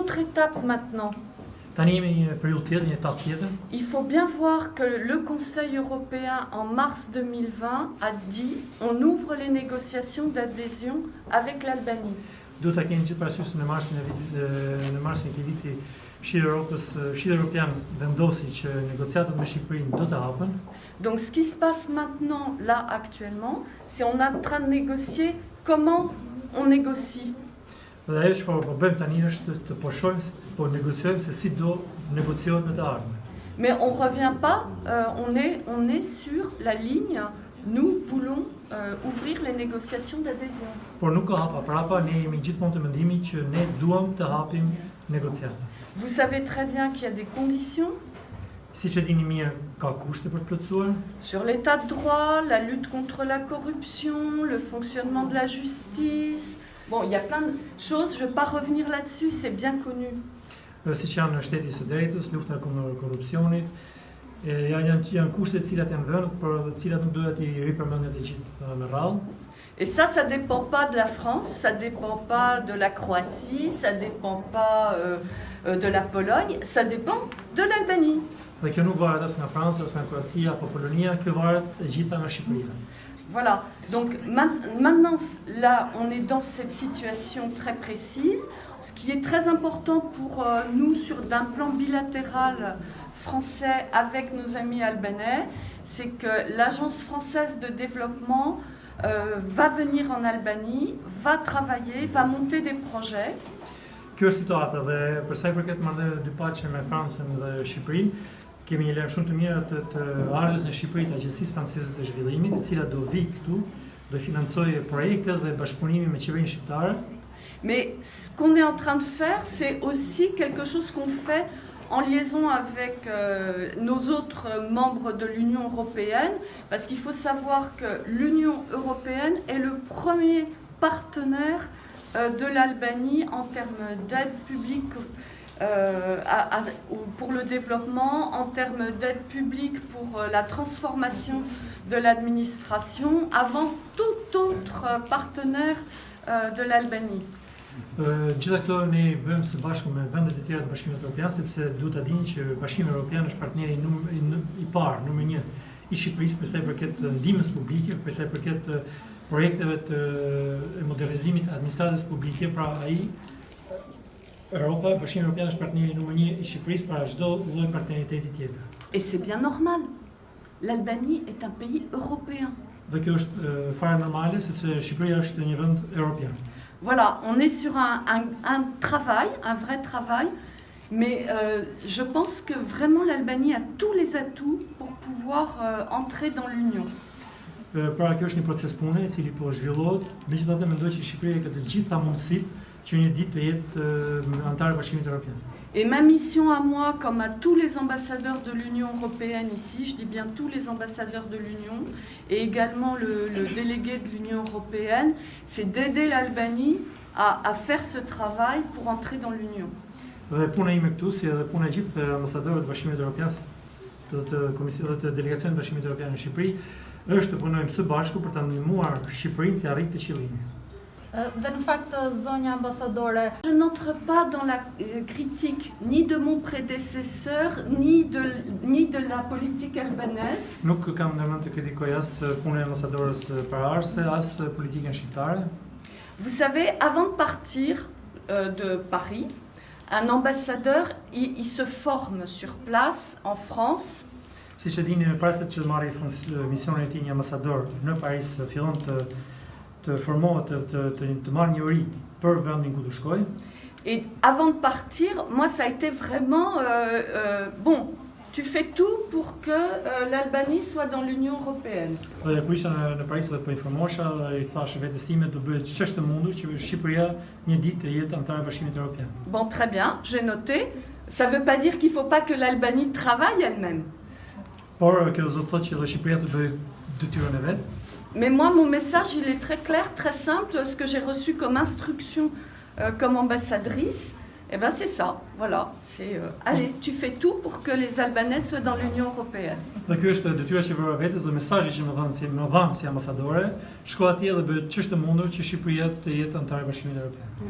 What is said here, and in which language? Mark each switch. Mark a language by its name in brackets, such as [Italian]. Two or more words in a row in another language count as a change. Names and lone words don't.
[French] autre étape maintenant. [Albanian] Tani jemi një periudhë tjetër, një etapë tjetër. [French] Il faut bien voir que le Conseil européen en mars 2020 a dit on ouvre les négociations d'adhésion avec l'Albanie. [Albanian] Duhet ta keni gjithë parasysh në marsin e këtij viti Këshilli Evropian vendosi që negociatat me Shqipërinë do të hapen. [French] Donc ce qui se passe maintenant, là actuellement, c'est on est en train de négocier comment on négocie. [Albanian] Dhe ajo çfarë po bëjmë tani është të po negociojmë se si do negociohet me të ardhmen. [French] Mais on ne revient pas, on est sur la ligne, nous voulons ouvrir les négociations d'adhésion. [Albanian] Por nuk ka hapa prapa, ne jemi gjithmonë të mendimit që ne duam të hapim negociatat. [French] Vous savez très bien qu'il y a des conditions [Albanian] Siç e dini mirë, ka kushte për të plotësuar. [French] sur l'état de droit, la lutte contre la corruption, le fonctionnement de la justice. Bon, il y a plein de choses, je ne vais pas revenir là-dessus, c'est bien connu. [Albanian] Siç janë në shteti së drejtës, lufta kundër korrupsionit, janë kushte të cilat janë vënë, por të cilat nuk doja t'i ripërmendet të gjithë me radhë. [French] Et ça ne dépend pas de la France, ça ne dépend pas de la Croatie, ça ne dépend pas de la Pologne, ça dépend de l'Albanie. [Albanian] Dhe kjo nuk varet as nga Franca, as nga Kroacia apo Polonia, kjo varet e gjitha nga Shqipëria. [French] Voilà, donc maintenant, là, on est dans cette situation très précise. Ce qui est très important pour nous, d'un plan bilatéral français avec nos amis albanais, c'est que l'Agence française de développement va venir en Albanie, va travailler, va monter des projets. [Albanian] Kjo është situata dhe për sa i përket marrëdhënieve dypaqe me Francën dhe Shqipërinë, kemi një lajm shumë të mirë të ardhës në Shqipëri të Agjencisë Franceze të Zhvillimit, e cila do vi këtu, do financojë projekte dhe bashkëpunimi me qeverinë shqiptare. [French] Mais ce qu'on est en train de faire, c'est aussi quelque chose qu'on fait en liaison avec nos autres membres de l'Union européenne, parce qu'il faut savoir que l'Union européenne est le premier partenaire de l'Albanie en termes d'aide publique pour le développement, en termes d'aide publique pour la transformation de l'administration, avant tout autre partenaire de l'Albanie. [Albanian] Gjitha këto ne bëjmë së bashku me vendet e tjera të Bashkimit Evropian, sepse duhet ta dini që Bashkimi Evropian është partneri i parë, numër 1 i Shqipërisë për sa i përket ndihmës publike, për sa i përket projekteve të modernizimit të administratës publike, pra ai Europa, Bashkimi Evropian është partneri numër 1 i Shqipërisë para çdo lloj partneriteti tjetër. [French] Et c'est bien normal. L'Albanie est un pays européen. [Albanian] Dhe kjo është fare normale sepse Shqipëria është një vend evropian. [French] Voilà, on est sur un travail, un vrai travail, mais je pense que vraiment l'Albanie a tous les atouts pour pouvoir entrer dans l'Union. [Albanian] Pra kjo është një proces pune i cili po zhvillohet, megjithatë mendoj që Shqipëria ka të gjitha mundësitë që një ditë të jetë antar e Bashkimit Evropian. [French] Et ma mission à moi, comme à tous les ambassadeurs de l'Union européenne ici, je dis bien tous les ambassadeurs de l'Union, et également le délégué de l'Union européenne, c'est d'aider l'Albanie à faire ce travail pour entrer dans l'Union. [Albanian] Dhe puna ime këtu, si edhe puna e gjithë ambasadorëve të Bashkimit Evropian, të delegacionit të Bashkimit Evropian në Shqipëri, është të punojmë së bashku për ta ndihmuar Shqipërinë të arrijë qëllimin. Dhe në fakt, zonja ambasadore, [French] je n'entre pas dans la critique ni de mon prédécesseur, ni de la politique albanaise. [Albanian] Nuk kam ndërmend të kritikoj as punën e ambasadorës paraardhëse, as politikën shqiptare. [French] Vous savez, avant de partir de Paris, un ambassadeur, il se forme sur place en France. [Albanian] Siç e dini, para se të marrë misionin e tij një ambasador në Paris, fillon të formohet, të marrë një uri për vendin ku të shkojë. [French] Et avant de partir, moi ça a été vraiment bon, tu fais tout pour que l'Albanie soit dans l'Union européenne. [Albanian] Dhe kur isha në Paris dhe po informosha, i thash vetes time do bëhet ç'është mundur që Shqipëria një ditë të jetë antar e Bashkimit Evropian. [French] Bon, très bien, j'ai noté. Ça veut pas dire qu'il faut pas que l'Albanie travaille elle-même. [Albanian] Por kjo do të thotë që Shqipëria të bëjë detyrën e vet. [French] Mais moi, mon message, il est très clair, très simple. Ce que j'ai reçu comme instruction comme ambassadrice, Eh bien, c'est ça, voilà. Allez, tu fais tout pour que les Albanais soient dans l'Union européenne. [Albanian] Dhe ky është detyra që vëra vetes dhe mesazhi që më dhanë si ambasadore, shko atje dhe bëhet ç'është e mundur që Shqipëria të jetë anëtare e Bashkimit Evropian.